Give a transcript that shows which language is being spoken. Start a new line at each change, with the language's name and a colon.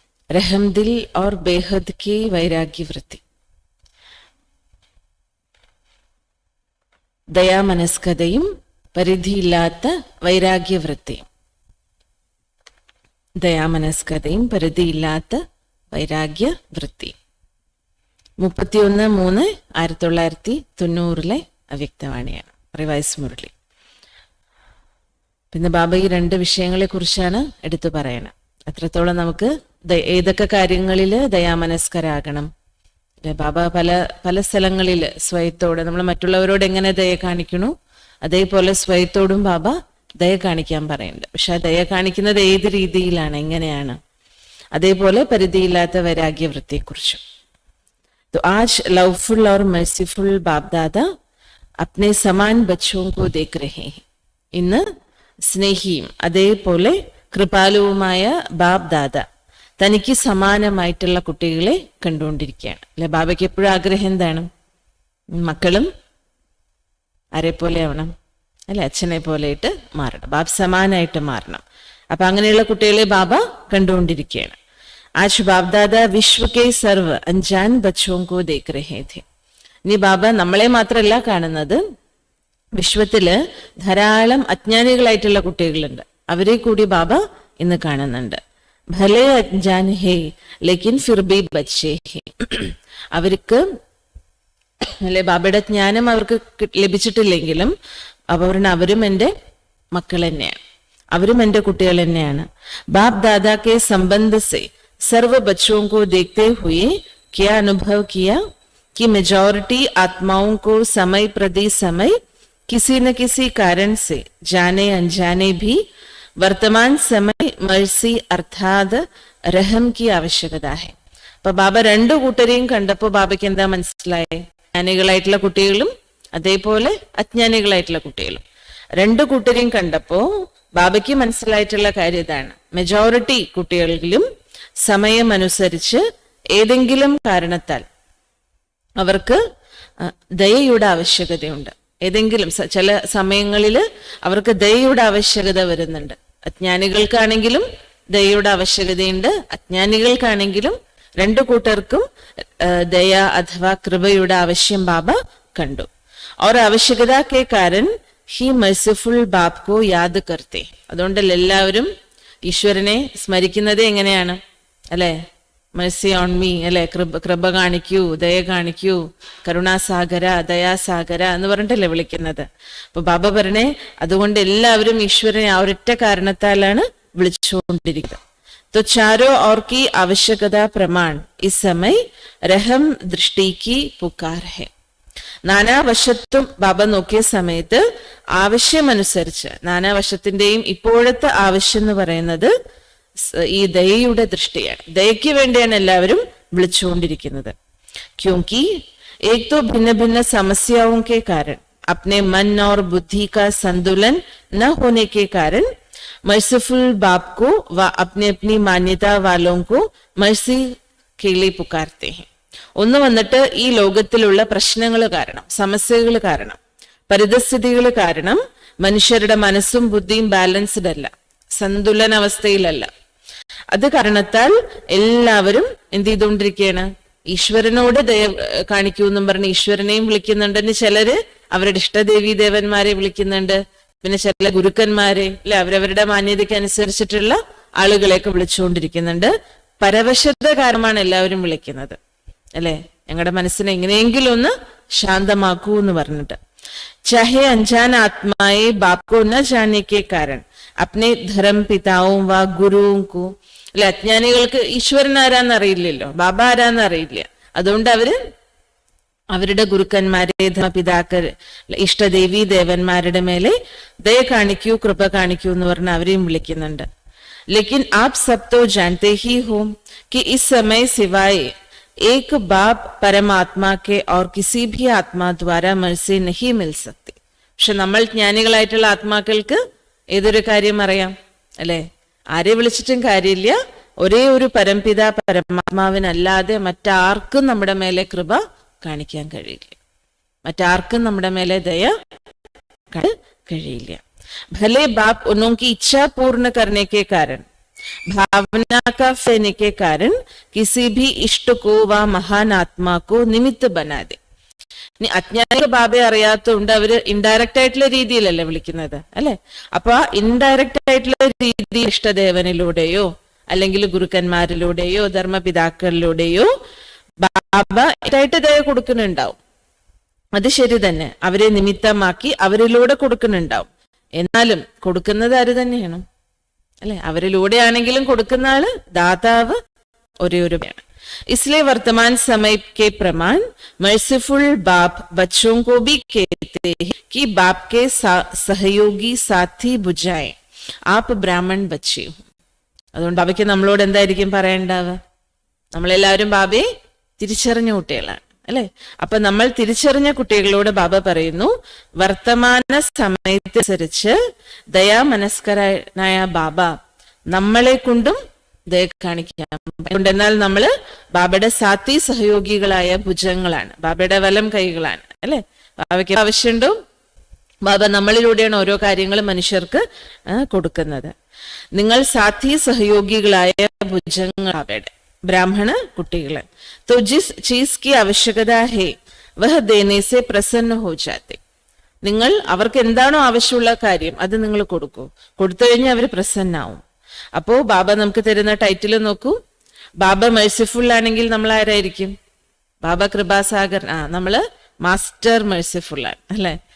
Hindi: രഹംദിൽ और बेहद की വൈരാഗ്യവൃത്തി.
Malayalam: ദയാമനസ്കതയും പരിധിയില്ലാത്ത വൈരാഗ്യവൃത്തിയും. ദയാമനസ്കതയും പരിധിയില്ലാത്ത വൈരാഗ്യവൃത്തി. 31/3/1990 അവ്യക്തവാണിയാണ്. റിവൈസ് മുരളി. പിന്നെ ബാബ ഈ 2 വിഷയങ്ങളെ കുറിച്ചാണ് എടുത്തു പറയണം. അത്രത്തോളം നമുക്ക് ഏതൊക്കെ കാര്യങ്ങളിൽ ദയാമനസ്കരാകണം. ബാബ പല സ്ഥലങ്ങളിൽ സ്വയത്തോട് നമ്മൾ മറ്റുള്ളവരോട് എങ്ങനെ ദയ കാണിക്കണു അതേപോലെ സ്വയത്തോടും ബാബ ദയ കാണിക്കാൻ പറയുന്നുണ്ട്. പക്ഷെ ആ ദയ കാണിക്കുന്നത് ഏത് രീതിയിലാണ്, എങ്ങനെയാണ്? അതേപോലെ പരിധിയില്ലാത്ത വൈരാഗ്യവൃത്തിയെക്കുറിച്ചും.
Hindi: तो आज लवफुल और मर्सीफुल बाप दादा अपने समान बच्चों को देख रहे हैं.
Malayalam: ഇന്ന് സ്നേഹിയും അതേപോലെ കൃപാലുവുമായ ബാബ് ദാദ തനിക്ക് സമാനമായിട്ടുള്ള കുട്ടികളെ കണ്ടുകൊണ്ടിരിക്കുകയാണ്. അല്ലെ, ബാബയ്ക്ക് എപ്പോഴും ആഗ്രഹം എന്താണ്? മക്കളും ആരെ പോലെ ആവണം? അല്ലെ, അച്ഛനെ പോലെയിട്ട് മാറണം, ബാബ് സമാനായിട്ട് മാറണം. അപ്പൊ അങ്ങനെയുള്ള കുട്ടികളെ ബാബ കണ്ടുകൊണ്ടിരിക്കുകയാണ്.
Hindi: आज बाप दादा विश्व के सर्व अनजान बच्चों को देख रहे थे.
Malayalam: ഇനി ബാബ നമ്മളെ മാത്രമല്ല കാണുന്നത്, വിശ്വത്തില് ധാരാളം അജ്ഞാനികളായിട്ടുള്ള കുട്ടികളുണ്ട്, അവരെ കൂടി ബാബ ഇന്ന് കാണുന്നുണ്ട്.
Hindi: ഭലേ അഞ്ജാൻ ഹേ ലേക്കിൻ ഫിർ ഭി ബച്ചേ ഹേ.
Malayalam: അവർക്ക് അല്ലെ ബാബയുടെ ജ്ഞാനം അവർക്ക് ലഭിച്ചിട്ടില്ലെങ്കിലും അവരും എൻ്റെ മക്കൾ തന്നെയാണ്, അവരും എൻ്റെ കുട്ടികൾ തന്നെയാണ്.
Hindi: ബാപ് ദാദാ കെ സംബന്ധ സെ सर्व बच्चों को देखते हुए क्या अनुभव किया कि मेजॉरिटी आत्माओं को समय प्रति समय किसी न किसी कारण से जाने अनजाने भी वर्तमान समय मर्सी अर्थात रहम की आवश्यकता है.
Malayalam: അപ്പൊ ബാബ 2 കൂട്ടരെയും കണ്ടപ്പോ ബാബയ്ക്ക് എന്താ മനസ്സിലായേ? ജ്ഞാനികളായിട്ടുള്ള കുട്ടികളും അതേപോലെ അജ്ഞാനികളായിട്ടുള്ള കുട്ടികളും 2 കൂട്ടരെയും കണ്ടപ്പോ ബാബയ്ക്ക് മനസ്സിലായിട്ടുള്ള കാര്യം ഇതാണ്: മെജോറിറ്റി കുട്ടികളിലും സമയമനുസരിച്ച് ഏതെങ്കിലും കാരണത്താൽ അവർക്ക് ദയയുടെ ആവശ്യകതയുണ്ട്. ഏതെങ്കിലും ചില സമയങ്ങളിൽ അവർക്ക് ദയയുടെ ആവശ്യകത വരുന്നുണ്ട്. അജ്ഞാനികൾക്കാണെങ്കിലും ദയയുടെ ആവശ്യകതയുണ്ട്, അജ്ഞാനികൾക്കാണെങ്കിലും 2 കൂട്ടർക്കും ദയ അഥവാ കൃപയുടെ ആവശ്യം ബാബ കണ്ടു.
Hindi: और आवश्यकता के कारण ही मर्सीफुल बाप को याद करते.
Malayalam: അതുകൊണ്ടല്ല എല്ലാവരും ഈശ്വരനെ സ്മരിക്കുന്നത് എങ്ങനെയാണ്? അല്ലെ,
English: mercy on me,
Malayalam: അല്ലെ, കൃപ കാണിക്കൂ, ദയ കാണിക്കൂ, കരുണാസാഗര, ദയാസാഗര എന്ന് പറഞ്ഞിട്ടല്ലേ വിളിക്കുന്നത്. അപ്പൊ ബാബ പറഞ്ഞേ, അതുകൊണ്ട് എല്ലാവരും ഈശ്വരനെ ആ ഒരൊറ്റ കാരണത്താലാണ് വിളിച്ചുകൊണ്ടിരിക്കുന്നത്.
Hindi: तो चारों और की आवश्यकता प्रमाण इस समय रहम दृष्टि की पुकार है.
Malayalam: നാനാവശത്തും ബാബ നോക്കിയ സമയത്ത് ആവശ്യമനുസരിച്ച്, നാനാവശത്തിന്റെയും ഇപ്പോഴത്തെ ആവശ്യം എന്ന് പറയുന്നത് ഈ ദയയുടെ ദൃഷ്ടിയാണ്. ദയയ്ക്ക് വേണ്ടിയാണ് എല്ലാവരും വിളിച്ചുകൊണ്ടിരിക്കുന്നത്.
Hindi: क्योंकि एक तो भिन्न भिन्न समस्याओं के कारण अपने मन और बुद्धि का संतुलन न होने के कारण मर्सीफुल बाप को व अपनी अपनी मान्यता वालों को मर्सी के लिए पुकारते हैं.
Malayalam: ഒന്ന് വന്നിട്ട് ഈ ലോകത്തിലുള്ള പ്രശ്നങ്ങൾ കാരണം, സമസ്യകൾ കാരണം, പരിതസ്ഥിതികൾ കാരണം മനുഷ്യരുടെ മനസ്സും ബുദ്ധിയും ബാലൻസ്ഡ് അല്ല, സന്തുലന അവസ്ഥയിലല്ല. അത് കാരണത്താൽ എല്ലാവരും എന്ത് ചെയ്തുകൊണ്ടിരിക്കുകയാണ്? ഈശ്വരനോട് ദയ കാണിക്കൂ എന്നും പറഞ്ഞ് ഈശ്വരനെയും വിളിക്കുന്നുണ്ട്. ചിലര് അവരുടെ ഇഷ്ടദേവി ദേവന്മാരെ വിളിക്കുന്നുണ്ട്, പിന്നെ ചില ഗുരുക്കന്മാരെ, അല്ലെ, അവരവരുടെ മാന്യതയ്ക്ക് അനുസരിച്ചിട്ടുള്ള ആളുകളെയൊക്കെ വിളിച്ചുകൊണ്ടിരിക്കുന്നുണ്ട്. പരവശത കാരണമാണ് എല്ലാവരും വിളിക്കുന്നത്, അല്ലെ, ഞങ്ങളുടെ മനസ്സിനെ എങ്ങനെയെങ്കിലും ഒന്ന് ശാന്തമാക്കൂ എന്ന് പറഞ്ഞിട്ട്.
Hindi: चाहे अनजान आत्माएं बाप को न जानने के कारण अपने धर्म पिताओं व गुरुओं को,
Malayalam: അല്ലെ, അജ്ഞാനികൾക്ക് ഈശ്വരൻ ആരാന്ന് അറിയില്ലല്ലോ, ബാബ ആരാന്ന് അറിയില്ല. അതുകൊണ്ട് അവരുടെ ഗുരുക്കന്മാരെ, ധർമ്മപിതാക്കൾ, ഇഷ്ടദേവി ദേവന്മാരുടെ മേലെ ദയ കാണിക്കൂ, കൃപ കാണിക്കൂ എന്ന് പറഞ്ഞ് അവരെയും വിളിക്കുന്നുണ്ട്.
Hindi: लेकिन आप सब तो जानते ही हो कि इस समय सिवाय एक बाप परमात्मा के और किसी भी आत्मा द्वारा मर्सी नहीं मिल सकती.
Malayalam: പക്ഷെ നമ്മൾ ജ്ഞാനികളായിട്ടുള്ള ആത്മാക്കൾക്ക് ഏതൊരു കാര്യം അറിയാം, അല്ലെ, ആരെ വിളിച്ചിട്ടും കാര്യമില്ല, ഒരേ ഒരു പരംപിത പരമാത്മാവിനല്ലാതെ മറ്റാർക്കും നമ്മുടെ മേലെ കൃപ കാണിക്കാൻ കഴിയില്ല, മറ്റാർക്കും നമ്മുടെ മേലെ ദയ കഴിയില്ല.
Hindi: भले बाप उनकी इच्छा पूर्ण करने के कारण, भावना का फैने के कारण किसी भी इष्ट को व महान आत्मा को निमित्त बना दे.
Malayalam: ഇനി അജ്ഞാനിക ബാബയെ അറിയാത്തതുകൊണ്ട് അവര് ഇൻഡയറക്റ്റ് ആയിട്ടുള്ള രീതിയിലല്ലേ വിളിക്കുന്നത്, അല്ലെ? അപ്പൊ ആ ഇൻഡയറക്റ്റ് ആയിട്ടുള്ള രീതി ഇഷ്ടദേവനിലൂടെയോ അല്ലെങ്കിൽ ഗുരുക്കന്മാരിലൂടെയോ ധർമ്മപിതാക്കളിലൂടെയോ ബാബ ആയിട്ട് ദയ കൊടുക്കുന്നുണ്ടാവും. അത് ശരി തന്നെ, അവരെ നിമിത്തമാക്കി അവരിലൂടെ കൊടുക്കുന്നുണ്ടാവും. എന്നാലും കൊടുക്കുന്നത് ആര് തന്നെയാണ്, അല്ലെ? അവരിലൂടെയാണെങ്കിലും കൊടുക്കുന്ന ആള് ദാതാവ് ഒരേ ഒരു.
Hindi: इसलिए वर्तमान समय के प्रमाण मर्सीफुल बाप बच्चों को भी कहते हैं कि बाप के सहयोगी साथी बुझाएं, आप ब्राह्मण बच्चे हो.
Malayalam: അതുകൊണ്ട് ബാബയ്ക്ക് നമ്മളോട് എന്തായിരിക്കും പറയേണ്ടാവുക? നമ്മളെല്ലാവരും ബാബയെ തിരിച്ചറിഞ്ഞ കുട്ടികളാണ്, അല്ലെ? അപ്പൊ നമ്മൾ തിരിച്ചറിഞ്ഞ കുട്ടികളോട് ബാബ പറയുന്നു, വർത്തമാന സമയത്തനുസരിച്ച് ദയാമനസ്കരനായ ബാബ നമ്മളെ കൊണ്ടും ദയ കാണിക്കാം. എന്നാൽ നമ്മള് ബാബയുടെ സാത്തി സഹയോഗികളായ ഭുജങ്ങളാണ്, ബാബയുടെ വലം കൈകളാണ്, അല്ലെ? ബാബയ്ക്ക് ആവശ്യമുണ്ടോ? ബാബ നമ്മളിലൂടെയാണ് ഓരോ കാര്യങ്ങളും മനുഷ്യർക്ക് കൊടുക്കുന്നത്. നിങ്ങൾ സാത്തി സഹയോഗികളായ ഭുജങ്ങൾ ബാബയുടെ, ബ്രാഹ്മണ കുട്ടികള്.
Hindi: तो जिस चीज की आवश्यकता है वह देने से प्रसन्न हो जाते.
Malayalam: നിങ്ങൾ അവർക്ക് എന്താണോ ആവശ്യമുള്ള കാര്യം അത് നിങ്ങൾ കൊടുക്കൂ. കൊടുത്തു കഴിഞ്ഞാൽ അവർ പ്രസന്നാവും. അപ്പോ ബാബ നമുക്ക് തരുന്ന ടൈറ്റിൽ നോക്കൂ. ബാബ മെഴ്സിഫുൾ ആണെങ്കിൽ നമ്മൾ ആരായിരിക്കും? ബാബ കൃപാസാഗർ. നമ്മള് മാസ്റ്റർ മെഴ്സിഫുൾ ആണ്, അല്ലെ?